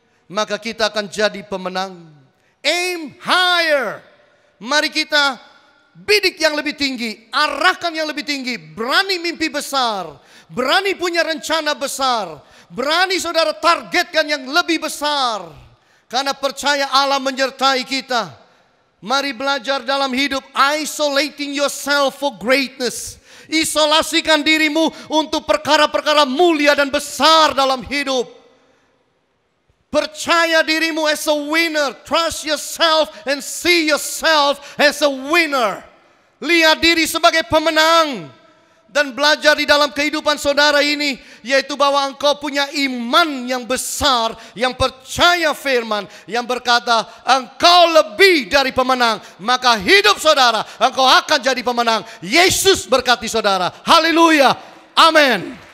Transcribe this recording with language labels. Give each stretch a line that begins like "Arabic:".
Indonesian: Maka kita akan jadi pemenang.
English: Aim higher.
Indonesian: Mari kita bidik yang lebih tinggi. Arahkan yang lebih tinggi. Berani mimpi besar. Berani punya rencana besar. Berani saudara targetkan yang lebih besar. Karena percaya Allah menyertai kita. Mari belajar dalam hidup.
English: Isolating yourself for greatness.
Indonesian: Isolasikan dirimu untuk perkara-perkara mulia dan besar dalam hidup. Percaya dirimu
English: as a winner. Trust yourself and see yourself as a winner.
Indonesian: Lihat diri sebagai pemenang. Dan belajar di dalam kehidupan saudara ini. Yaitu bahwa engkau punya iman yang besar. Yang percaya firman. Yang berkata engkau lebih dari pemenang. Maka hidup saudara engkau akan jadi pemenang. Yesus berkati saudara. Haleluya. Amin.